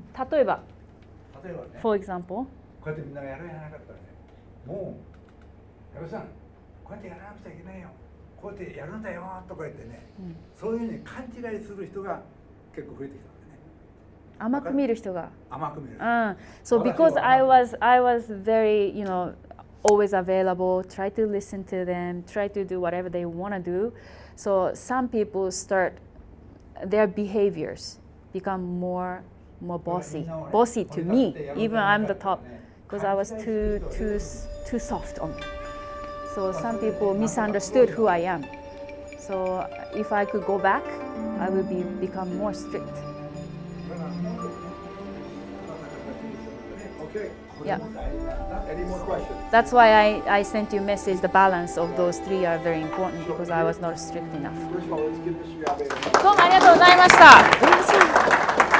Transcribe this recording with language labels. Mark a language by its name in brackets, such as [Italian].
[Japanese] 例えば、 [English] for example, [Japanese] こうやってみんながやるやらなかったらね、もう、矢部さん、こうやってやらなくちゃいけないよ、こうやってやるんだよとか言ってね、そういうふうに勘違いする人が結構増えてきたんだね。甘く見る人が。甘く見る。 [English] So because I was very, always available, try to listen to them, try to do whatever they want to do. So some people their behaviors become more bossy to me, even I'm the top, because I was too soft on them. So some people misunderstood who I am. So if I could go back, I would become more strict. Okay. Yeah. Any more questions? That's why I sent you a message. The balance of those 3 are very important because I was not strict enough. First of all, let's give Mr. Yabe a round. [Japanese] どうもありがとうございました。